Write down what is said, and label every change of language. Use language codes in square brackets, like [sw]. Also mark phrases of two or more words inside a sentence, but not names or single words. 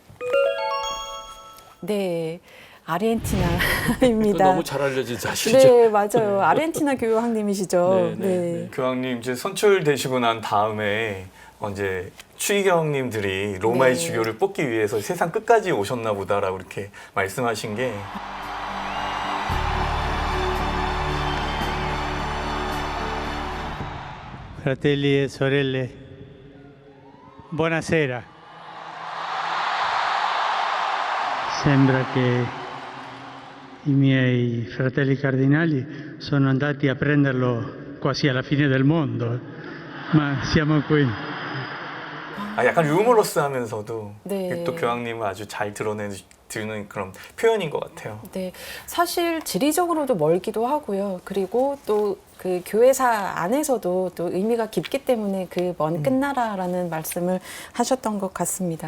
[ko] 네, 아르헨티나입니다. 너무 잘 알려진 사실이죠. 네, 맞아요. 아르헨티나 교황님이시죠. 네. 교황님 이제 선출되시고 난 다음에 이제 추기경님들이 로마의 네. 주교를 뽑기 위해서 세상 끝까지 오셨나 보다라고 이렇게 말씀하신 게 [it] Fratelli e sorelle, buonasera. Sembra che i miei fratelli cardinali sono andati a prenderlo quasi alla fine del mondo, ma siamo qui. [ko] 약간 유머러스하면서도 네. 또 교황님을 아주 잘 드러내는 그런 표현인 것 같아요. 네, 사실 지리적으로도 멀기도 하고요. 그리고 또 그 교회사 안에서도 또 의미가 깊기 때문에 그 먼 끝나라라는 말씀을 하셨던 것 같습니다.